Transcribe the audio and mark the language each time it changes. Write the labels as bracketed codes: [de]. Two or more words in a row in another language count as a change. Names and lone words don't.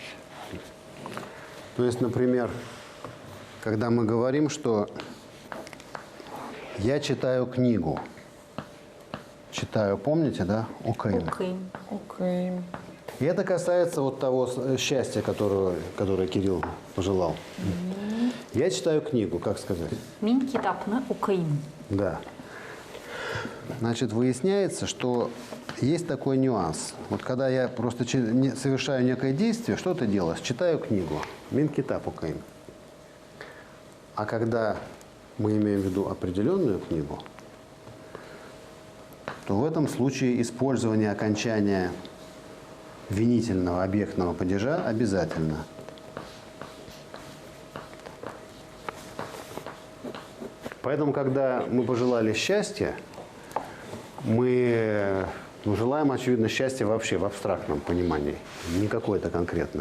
[ru] То есть, например, когда мы говорим, что я читаю книгу. Читаю, помните, да? Окейм. Окей. И это касается вот того счастья, которое Кирилл пожелал. Я читаю книгу, как сказать? [tt] Мин китапны укаим. [ru] Да. Значит, выясняется, что есть такой нюанс. Вот когда я просто совершаю некое действие, что ты делаешь? Читаю книгу. [tt] Мин китап укаим. [ru] А когда мы имеем в виду определенную книгу, то в этом случае использование окончания винительного объектного падежа обязательно. Поэтому, когда мы пожелали счастья, мы желаем, очевидно, счастья вообще в абстрактном понимании, не какое-то конкретное.